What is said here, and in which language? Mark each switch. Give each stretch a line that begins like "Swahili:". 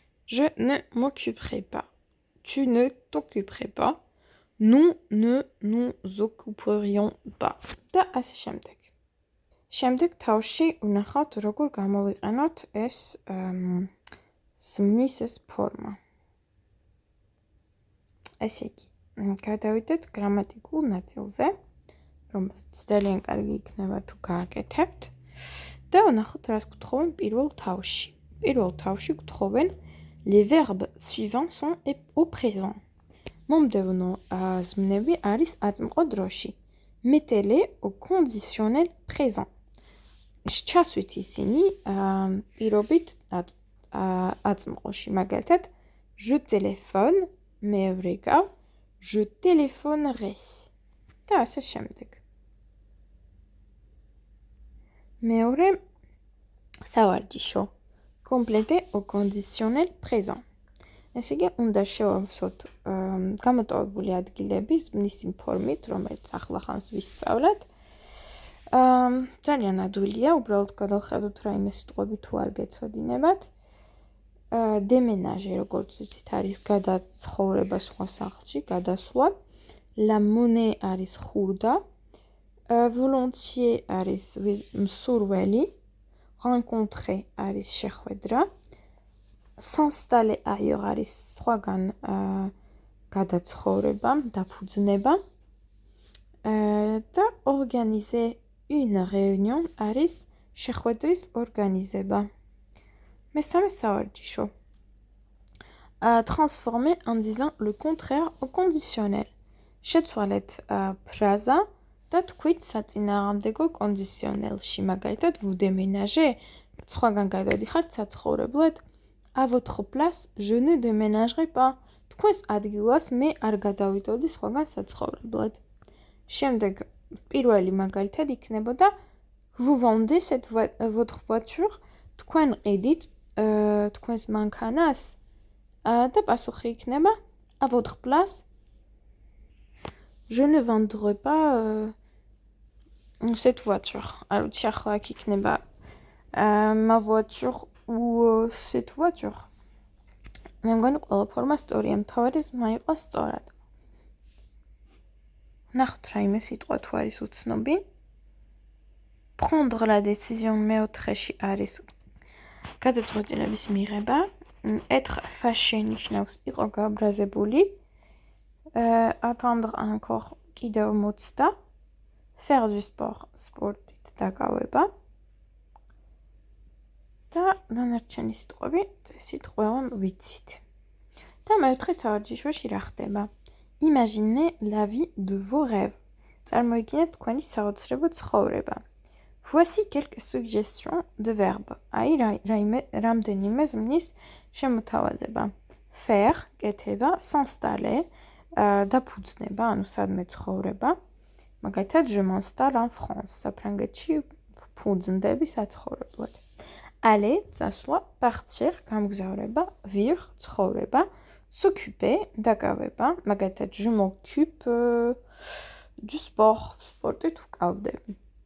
French: Je ne m'occuperai pas. Tu ne t'occuperais pas. Nous ne nous occuperions pas.
Georgian: და ასე შემდეგ. შემდეგ თავში ვნახავთ, როგორ გამოვიყენოთ ეს ზმნის ეს ფორმა. ესე იგი, გადავიდეთ გრამატიკულ ნაწილზე, რომელსაც ძალიან კარგი იქნება თუ გააკეთებთ და ვნახოთ, რას გთხოვენ პირველ თავში. პირველ თავში გთხოვენ
French: les verbes suivants sont au présent.
Georgian: მომდევნო ზმნები არის აწმყო დროში.
French: Mettez-les au conditionnel présent.
Georgian: ჩასვით ისინი პირობით აწმყოში. მაგალითად,
French: je téléphone,
Georgian: მეორე გაv,
French: je téléphonerai.
Georgian: და ასე შემდეგ. მეორე სავარჯიშო.
French: Compléter au conditionnel présent.
Georgian: ესე იგი, უნდა შევავსოთ გამოტოვებული ადგილების მისი ფორმით, რომელიც ახლა ხანს ვისწავლეთ. ძალიან ადვილია, უბრალოდ გადავხედოთ რაიმე სიტყვები თუ არ გეცოდინებათ. დემენაჟე, როგორც ვიცით, არის გადაცხოვრება სხვა სახლში, გადასვლა. La monnaie არის ხურდა. Volontiers არის მსურველი. Rencontrer არის შეხვედრა.
French: S'installer ailleurs
Georgian: არის სხვაგან გადაცხოვრება, დაფუძნება. და
French: organiser une réunion
Georgian: არის შეხვედრის ორგანიზება. მესამე სავარჯიშო.
French: Transformer en disant le contraire au conditionnel.
Georgian: შეცვალეთ ფრაზა და თქვით საწინააღმდეგო კონდიციონელში. მაგალითად,
French: vous déménagez,
Georgian: სხვაგან გადადიხართ საცხოვრებლად.
French: À votre place, je ne déménagerai pas.
Georgian: თქვენს ადგილას მე არ გადავიდოდი სხვაგან საცხოვრებლად. შემდეგ პირველი მაგალითად იქნებოდა
French: vous vendez votre voiture,
Georgian: თქვენ ყიდით თქვენს მანქანას და პასუხი იქნება
French: à votre place, je ne vendrai pas cette voiture.
Georgian: არ ვიცი ახლა აქ იქნება
French: ma voiture ou cette voiture.
Georgian: მე მგონი ყველა ფორმა სწორია, მთავარი ზმა იყოს სწორად. ნახოთ რაიმე სიტყვა თუ არის უცნობი.
French: Prendre la décision
Georgian: მეოთხეში არის გადაწყვეტილების მიღება.
French: Être fâché
Georgian: ნიშნავს იყო გაბრაზებული.
French: Attendre encore
Georgian: კიდევ მოცდა.
French: Faire du sport,
Georgian: სპორტით დაკავება. და დანარჩენი სიტყვები წესით ყველა ვიცით. და მეოთხე სავარჯიშოში რა ხდება?
French: Imaginez la vie de vos rêves.
Georgian: წარმოიდგინეთ თქვენი საოცრებო ცხოვრება.
French: Voici quelques suggestions de verbes.
Georgian: აი რამდენიმე ზმნის შემოთავაზება. Faire, კეთება, s'installer, დაფუძნება, ანუ სადმე ცხოვრება. მაგალითად,
French: je m'installe en France.
Georgian: საფრანგეთში ფუძნდები საცხოვრებლად. Aller, წასვლა, partir, გამგზავრება, vivre, ცხოვრება, s'occuper, დაკავება.
French: მაგალითად, je m'occupe du sport,
Georgian: სპორტით ვკავდები.